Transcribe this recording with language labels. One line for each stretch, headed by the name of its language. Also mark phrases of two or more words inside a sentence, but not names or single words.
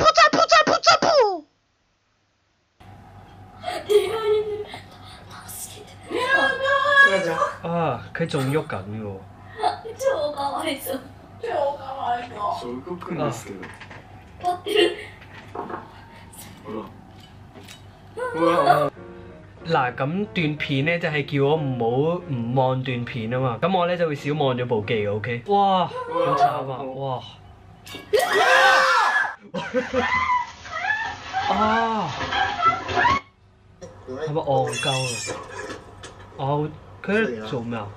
Cantonese: 啊！佢仲喐緊嘅喎。
Japanese: 超かわいそう。超かわいそう。そう動くんですけど。立ってる。ほら。
Cantonese: 嗱，咁段片咧就係叫我唔望段片啊嘛，咁我咧就會少望咗部機嘅 ，OK？哇，好慘啊！哇！啊！係咪戇鳩啊？哦，佢喺度做咩啊？